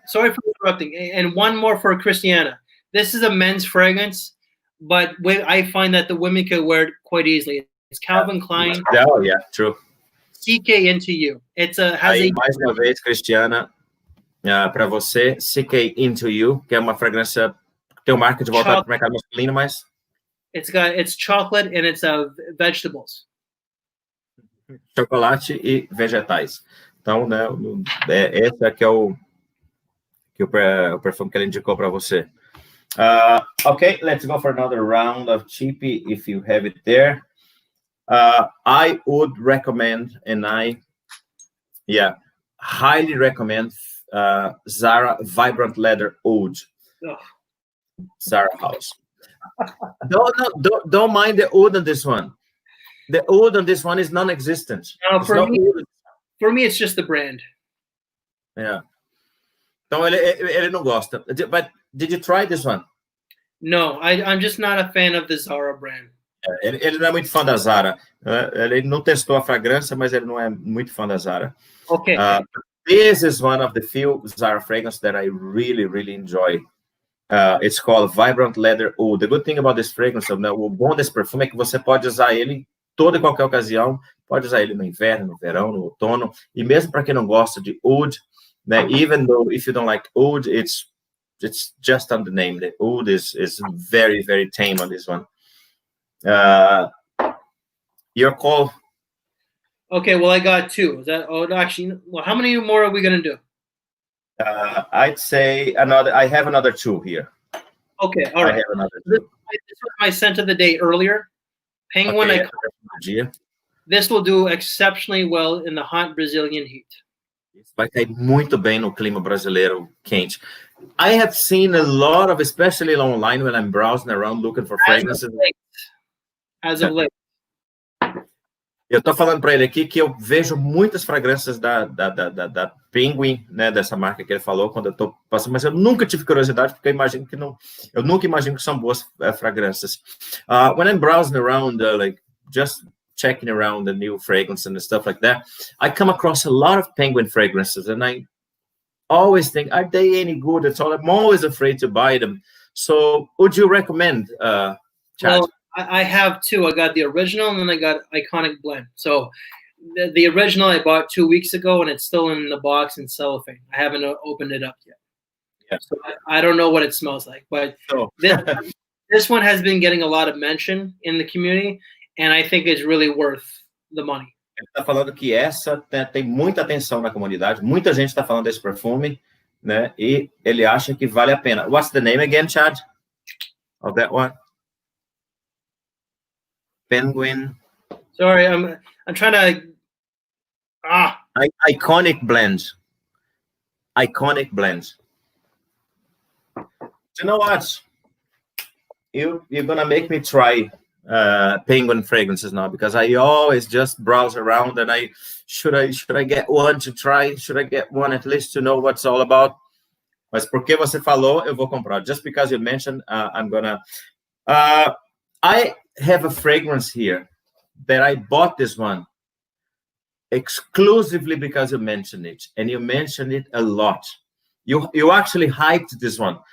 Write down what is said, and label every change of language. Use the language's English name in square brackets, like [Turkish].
[English] Sorry for interrupting. And one more for Christiana. This is a men's fragrance, but I find that the women can wear it quite easily. It's Calvin Klein. Oh, yeah, true. CK Into You. It's [Portuguese] mais uma vez, Christiana, para você, CK Into You, que é uma fragrância que tem um marketing voltado para o mercado masculino, mas [English] it's chocolate and it's vegetables. [Portuguese] Chocolate e vegetais. Então, né, esse aqui é o perfume que ele indicou para você. [English] Okay, let's go for another round of cheapy if you have it there. I would recommend, and highly recommend Zara Vibrant Leather Oud. Zara House. Don't mind the oud on this one. The oud on this one is non-existent. No, for me, it's just the brand. Yeah. [Portuguese] Então ele não gosta. [English] But did you try this one? No, I'm just not a fan of the Zara brand. [Portuguese] Ele não é muito fã da Zara. Ele não testou a fragrância, mas ele não é muito fã da Zara. [English] Okay. This is one of the few Zara fragrances that I really, really enjoy. It's called Vibrant Leather Oud. The good thing about this fragrance, [Portuguese] né, o bom desse perfume é que você pode usar ele toda e qualquer ocasião. Pode usar ele no inverno, no verão, no outono. E mesmo para quem não gosta de oud, né, [English] even though if you don't like oud, it's just on the name. The oud is very, very tame on this one. Your call. Okay, well, I got two. Is that actually? Well, how many more are we gonna do? I'd say another. I have another two here. Okay, all right. I have another two. This was my scent of the day earlier. Penguin. Okay, this will do exceptionally well in the hot Brazilian heat. [Portuguese] Vai cair muito bem no clima brasileiro quente. [English] I have seen a lot of, especially online when I'm browsing around looking for fragrances. As of late. [Portuguese] Eu tô falando para ele aqui que eu vejo muitas fragrâncias da Penguin, né, dessa marca que ele falou quando eu tô passando, mas eu nunca tive curiosidade porque eu nunca imagino que são boas fragrâncias. [English] When I'm browsing around, like just checking around the new fragrance and stuff like that, I come across a lot of Penguin fragrances, and I always think, are they any good at all? I'm always afraid to buy them. So, would you recommend, Chad? Well, I have two. I got the original, and then I got Iconic Blend. So, the original I bought 2 weeks ago, and it's still in the box in cellophane. I haven't opened it up yet. Yeah. So I don't know what it smells like, but this one has been getting a lot of mention in the community, and I think it's really worth the money. Ele está falando que essa tem muita atenção na comunidade, muita gente está falando desse perfume, né? E ele acha que vale a pena. What's the name again, Chad? Of that one? Penguin. Sorry, I'm trying to. Iconic Blend. Iconic Blend. You know what? You're gonna make me try Penguin fragrances now, because I always just browse around and should I get one to try? Should I get one at least to know what's all about? [Portuguese] Mas porque você falou, eu vou comprar. [English] Just because you mentioned, I'm gonna. I have a fragrance here that I bought this one exclusively because you mentioned it, and you mentioned it a lot. You actually hyped this one.